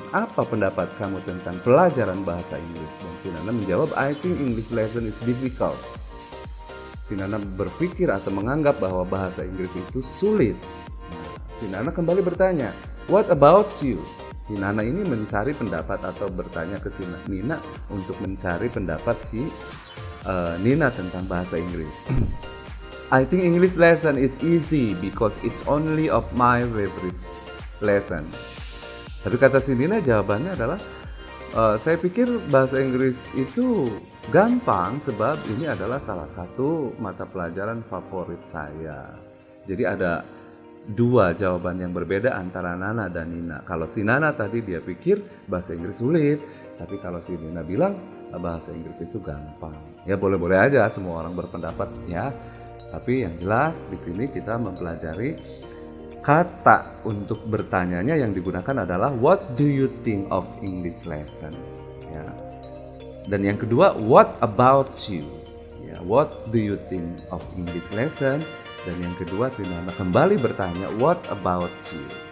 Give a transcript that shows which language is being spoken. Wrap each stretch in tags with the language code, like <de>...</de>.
<id>Apa pendapat kamu tentang pelajaran bahasa Inggris? Dan si Nana menjawab,</id> <en>"I think English lesson is difficult."</en> <id>Si Nana berpikir atau menganggap bahwa bahasa Inggris itu sulit. Si Nana kembali bertanya,</id> <en>"What about you?"</en> <id>Si Nana ini mencari pendapat atau bertanya ke si Nina untuk mencari pendapat si Nina tentang bahasa Inggris.</id> <en>"I think English lesson is easy because it's only of my favorite lesson."</en> <id>Tapi kata si Nina jawabannya adalah, "Saya pikir bahasa Inggris itu gampang sebab ini adalah salah satu mata pelajaran favorit saya." Jadi ada dua jawaban yang berbeda antara Nana dan Nina. Kalau si Nana tadi dia pikir bahasa Inggris sulit, tapi kalau si Nina bilang bahasa Inggris itu gampang. Ya boleh-boleh aja semua orang berpendapat ya. Tapi yang jelas di sini kita mempelajari kata untuk bertanyanya yang digunakan adalah</id> <en>what do you think of English lesson?</en> <id>Ya. Dan yang kedua,</id> <en>what about you? Ya, what do you think of English lesson?</en> <id>Dan yang kedua si Nana kembali bertanya</id> <en>what about you?</en>